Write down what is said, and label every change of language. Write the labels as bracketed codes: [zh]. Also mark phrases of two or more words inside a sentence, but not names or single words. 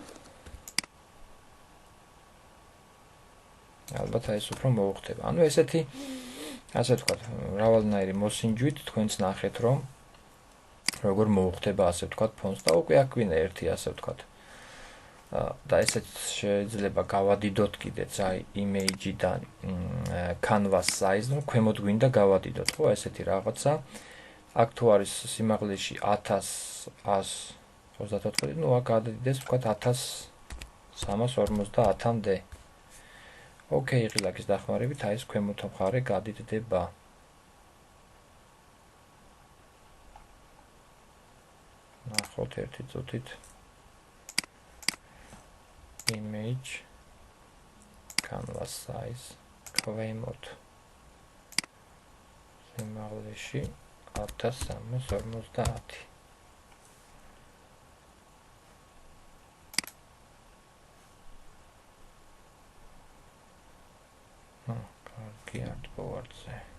[ka] ალბათ აი ეს უფრო მოუხდება. ანუ ესეთი ასე ვთქვათ, მრავალნაირი მოსინჯვით თქვენც ნახეთ, რომ როგორ მოუხდება ასე ვთქვათ ფონს და უკვე აქ გვინდა ერთი ასე ვთქვათ. და ესეც შეიძლება გავადიდოთ კიდეც აი image-დან [en] canvas size, [ka] ну ქვემოთ გვინდა გავადიდოთ, ხო, ესეთი რაღაცა. აქ თუ არის სიმაღლეში 1134, ну აქ გადადიდეს ვთქვათ 1350-მდე. ოკეი, ღილაკის დახმარებით აი ეს ქვემოთ მხარე გადიდდება. ნახოთ ერთი წუთით. [en] Image canvas size [ka] ქვემოთ სიმაღლეში 1350. კარგი არტბორდზე.